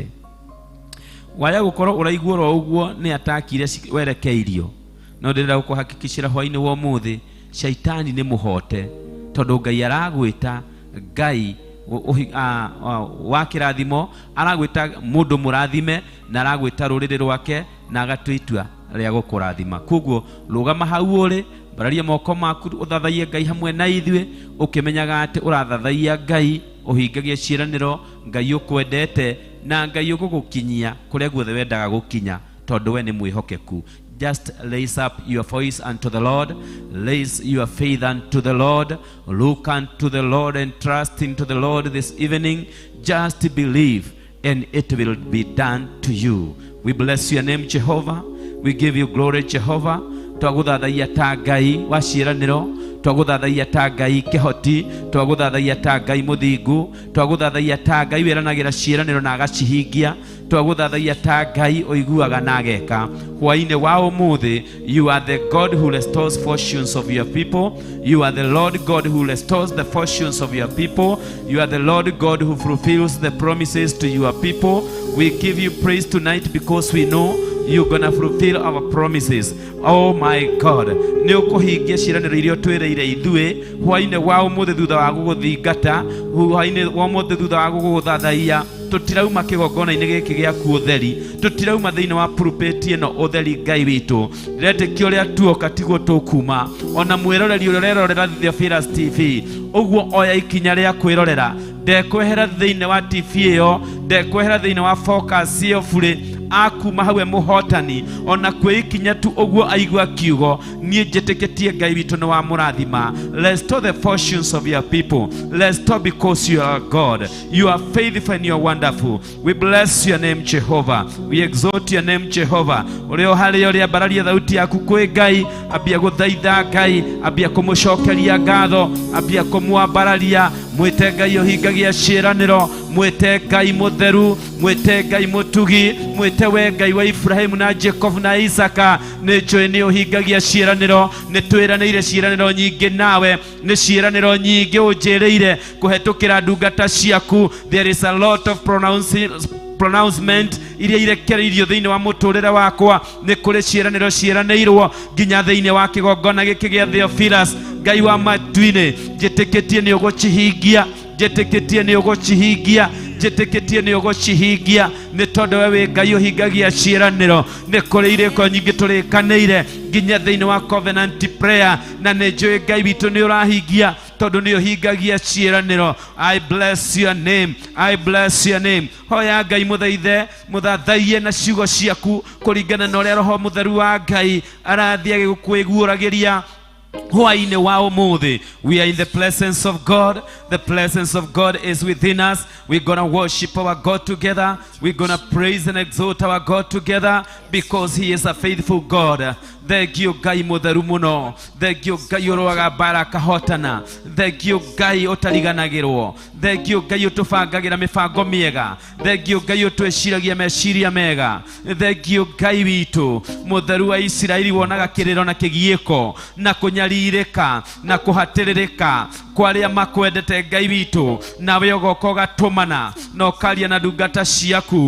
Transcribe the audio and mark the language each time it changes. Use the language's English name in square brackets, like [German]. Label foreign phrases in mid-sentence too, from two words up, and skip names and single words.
[Kikuyu] Waya gũkorwo ũraigua oro ũguo nĩ atakire werekeirio, no ndĩrenda gũkũhakikicĩra hwa-ini wa ũmũthĩ shaitani nĩ mũhote, tondũ Ngai aragwĩta Ngai wa kĩrathimo, aragwĩta mũndũ mũrathime, na aragwĩta rũrĩrĩ rwake, na agatũitua rĩa gũkũrathima. Koguo rũgama hau ũrĩ, bararia moko maku uthathaie Ngai hamwe na ithuĩ ũkĩmenyaga atĩ ũrathathaia Ngai ũhingagie ciĩranĩro Ngai ũkwendete na Ngai ũgũgũkinyia kũrĩa guothe wendaga gũkinya tondũ we nĩ mwĩhokeku. [English] Just raise up your voice unto the Lord. Raise your faith unto the Lord. Look unto the Lord and trust into the Lord this evening. Just believe and it will be done to you. We bless your name, Jehovah. We give you glory, Jehovah. Twagũthathaia ta Ngai wa ciĩranĩro, twagũthathaia ta Ngai kĩhoti, twagũthathaia ta Ngai mũthingu, twagũthathaia ta Ngai wĩranagĩra ciĩranĩro na agacihingia, twagũthathaia ta Ngai ũiguaga na ageka. [Kikuyu] Hwa-inĩ wa ũmũthĩ, [English] you are the God who restores fortunes of your people. You are the Lord God who restores the fortunes of your people. You are the Lord God who fulfills the promises to your people. We give you praise tonight because we know you're gonna fulfill our promises. Oh my God, [Kikuyu] nĩ ũkũhingia ciĩranĩro iria twĩrĩire ithuĩ hwa-inĩ wa ũmũthĩ thutha wa gũgũthingata, hwa-inĩ wa ũmũthĩ thutha wa gũgũthathaia. Tũtirauma kĩgongona-inĩ gĩkĩ gĩaku ũtheri, tũtirauma thĩinĩ wa pulpiti ĩno ũtheri Ngai witũ. Ndĩretĩkia ũrĩa tuoka tiguo tũkuma, ona mwĩroreri ũrĩa ũrerorera Theophilus TV ũguo oya ikinya rĩa kwĩrorera, ndekwehera thĩinĩ wa TV ĩyo, ndekwehera thĩinĩ wa focus ĩyo bũrĩ akuma hawe mũhotani, ona kwĩikinya tu ũguo aigua kiugo. Niĩ njĩtĩkĩtie Ngai witũ nĩ wa mũrathima. [English] Restore the fortunes of your people. Restore because you are God. You are faithful and you are wonderful. We bless your name, Jehovah. We exalt your name, Jehovah. [Kikuyu] Ũrĩa harĩa ũrĩa bararia thauti yaku kwĩ Ngai, ambia gũthaitha Ngai, ambia kũmũcokeria ngatho, ambia kũmwambararia. Mwĩte Ngai ũhingagia ciĩranĩro, mwĩte Ngai mũtheru, mwĩte Ngai mũtugi, mwĩte we Ngai wa Ibrahimu na Jacob na Isaka. Nĩ njũĩ nĩ ũhingagia ciĩranĩro, nĩ twĩranĩire ciĩranĩro nyingĩ nawe, nĩ ciĩranĩro nyingĩ ũnjĩrĩire kũhetũkĩra ndungata ciaku. [English] There is a lot of pronouncement [Kikuyu] iria irekereirio thĩinĩ wa mũtũrĩre wakwa. Nĩ kũrĩ ciĩranĩro ciĩranĩirwo nginya thĩinĩ wa kĩgongona gĩkĩ gĩa Theophilus. Ngai wa matu-inĩ, njĩtĩkĩtie nĩ ũgũcihingia, njĩtĩkĩtie nĩ ũgũcihingia, njĩtĩkĩtie nĩ ũgũcihingia, nĩ tondũ we wĩ Ngai ũhingagia ciĩranĩro. Nĩ kũrĩ irĩko nyingĩ tũrĩkanĩire nginya thĩinĩ wa [English] covenant prayer, [Kikuyu] na nĩ njũĩ Ngai witũ nĩ ũrahingia tondũ nĩ ũhingagia ciĩranĩro. [English] I bless your name, I bless your name. [Kikuyu] Hoya Ngai mũthathaie na ciugo ciaku kũringana na ũrĩa Roho Mũtheru wa Ngai arathiĩ agĩgũkwĩguũragĩria hwa-inĩ wa ũmũthĩ. [English] We are in the presence of God. The presence of God is within us. We're gonna worship our God together. We're gonna praise and exalt our God together because he is a faithful God. [Kikuyu] Thengio Ngai mũtheru mũno, thengio Ngai ũrũaga mbara akahotana, thengio Ngai ũtariganagĩrwo, thengio Ngai ũtũbangagĩra mĩbango mĩega, thengio Ngai ũtwĩciragia meciria mega, thengio Ngai witũ mũtheru wa Isiraeli wonaga kĩrĩro na kĩgiĩko na kũnyarirĩka na kũhatĩrĩrĩka kwa arĩa makwendete Ngai witũ, nawe ũgoka ũgatũmana na ũkaria na ndungata ciaku.